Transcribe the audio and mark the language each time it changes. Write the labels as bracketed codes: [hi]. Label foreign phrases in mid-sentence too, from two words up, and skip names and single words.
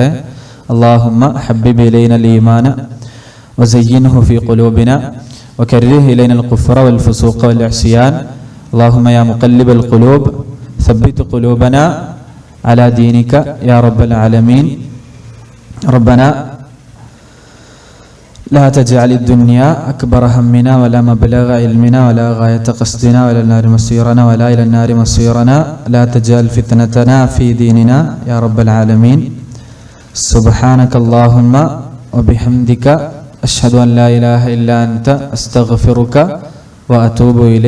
[ar] اللهم حبب إلينا الإيمان وزينه في قلوبنا وكره إلينا الكفر والفسوق والعصيان. اللهم يا مقلب القلوب ثبت قلوبنا على دينك يا رب العالمين. റബ്ബനാ لا تجعل الدنيا أكبر همنا ولا مبلغ علمنا ولا غاية قصدنا ولا النار مصيرنا ولا إلى النار مصيرنا لا تجعل فتنتنا في ديننا يا رب العالمين. سبحانك اللهم وبحمدك أشهد أن لا إله إلا أنت أستغفرك وأتوب إليك.